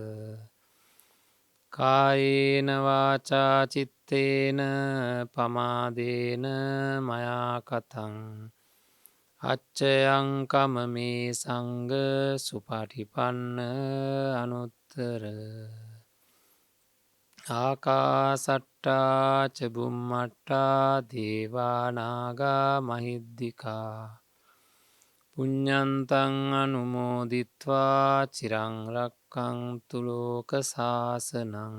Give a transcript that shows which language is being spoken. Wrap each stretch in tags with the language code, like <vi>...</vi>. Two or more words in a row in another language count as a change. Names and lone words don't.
<pi>කායේන වාචා චිත්තේන පමාදේන මයාකතං අච්චයංකම මේ සංඝ සුපටිපන්න අනුත්තර ආකාසට්ටා ච බුම්මට්ටා දේවානාගා මහිද්దికා පුඤ්ඤන්තං අනුමෝදිත්වා චිරං රක්ඛන්තු ලෝක සාසනං</pi>